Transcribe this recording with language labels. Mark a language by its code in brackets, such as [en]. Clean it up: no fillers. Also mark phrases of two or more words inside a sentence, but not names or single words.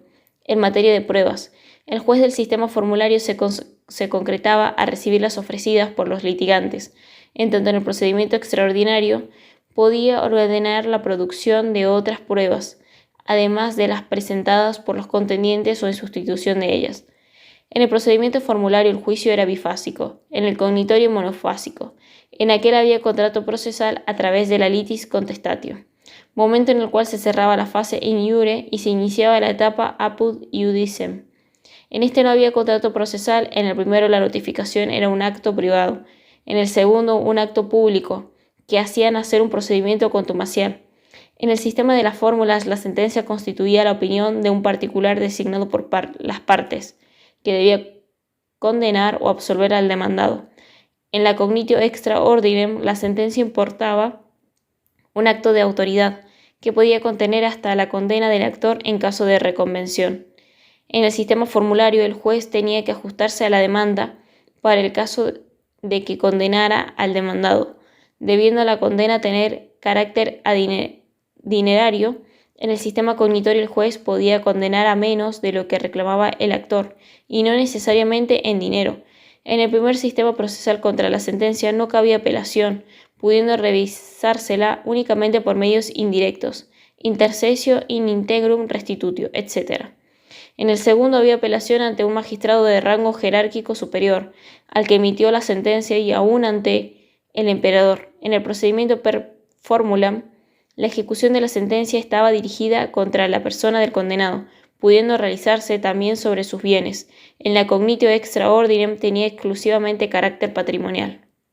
[es] En materia de pruebas, el juez del sistema formulario se concretaba a recibir las ofrecidas por los litigantes, en tanto en el procedimiento extraordinario podía ordenar la producción de otras pruebas, además de las presentadas por los contendientes o en sustitución de ellas. En el procedimiento formulario el juicio era bifásico, en el cognitorio monofásico. En aquel había contrato procesal a través de la [la] litis contestatio, [es] momento en el cual se cerraba la fase [la] in iure [es] y se iniciaba la etapa [la] apud iudicem. [es] En este no había contrato procesal, en el primero la notificación era un acto privado, en el segundo un acto público, que hacía nacer un procedimiento contumacial. En el sistema de las fórmulas, la sentencia constituía la opinión de un particular designado por las partes, que debía condenar o absolver al demandado. En la [la] cognitio extra ordinem, [es] la sentencia importaba un acto de autoridad, que podía contener hasta la condena del actor en caso de reconvención. En el sistema formulario, el juez tenía que ajustarse a la demanda para el caso de que condenara al demandado, debiendo la condena tener carácter dinerario. En el sistema cognitorio el juez podía condenar a menos de lo que reclamaba el actor, y no necesariamente en dinero. En el primer sistema procesal contra la sentencia no cabía apelación, pudiendo revisársela únicamente por medios indirectos, [la] intercesio in integrum restitutio, [es] etc. En el segundo había apelación ante un magistrado de rango jerárquico superior, al que emitió la sentencia y aún ante el emperador. En el procedimiento [la] per formulam, [es] la ejecución de la sentencia estaba dirigida contra la persona del condenado, pudiendo realizarse también sobre sus bienes. En la [la] cognitio extra ordinem [es] tenía exclusivamente carácter patrimonial.